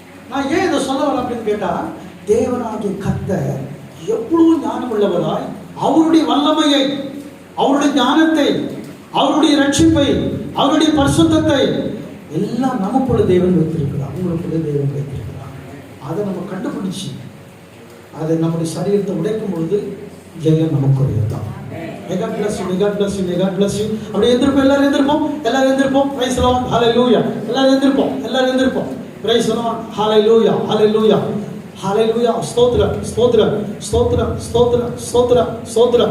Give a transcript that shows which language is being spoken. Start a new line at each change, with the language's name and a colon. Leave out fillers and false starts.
Tamil: நான் ஏன் இதை சொல்ல வரேன் அப்படின்னு கேட்டா, தேவனாகிய கர்த்தர் எவ்வளவு ஞானம் உள்ளவராய் அவருடைய வல்லமையை, அவருடைய ஞானத்தை, அவருடைய ரட்சிப்பை, அவருடைய பரிசுத்தத்தை எல்லாம் நமக்குள்ள தேவன் வைத்திருக்கிறார், உங்களுக்குள்ள தேவன் வைத்திருக்கிறார். அதை நம்ம கண்டுபிடிச்சு அதை நம்முடைய சரீரத்தை உடைக்கும் பொழுது ஜெயம் நமக்குரியதான்.
English: God bless you, God bless you, God bless you.
Tamil: அப்படியே எந்திருப்போம், எல்லாரும் எந்திருப்போம், எல்லாரும் எந்திருப்போம்.
English: praise the Lord,
Tamil: ஹalleluya. எல்லாரும் எந்திருப்போம், எல்லாரும் எந்திருப்போம்.
English: praise the Lord,
Tamil: ஹalleluya, ஹalleluya, ஹalleluya. ஸ்தோத்திரம், ஸ்தோத்திரம், ஸ்தோத்திரம், ஸ்தோத்திரம், ஸ்தோத்திரம், ஸ்தோத்திரம்.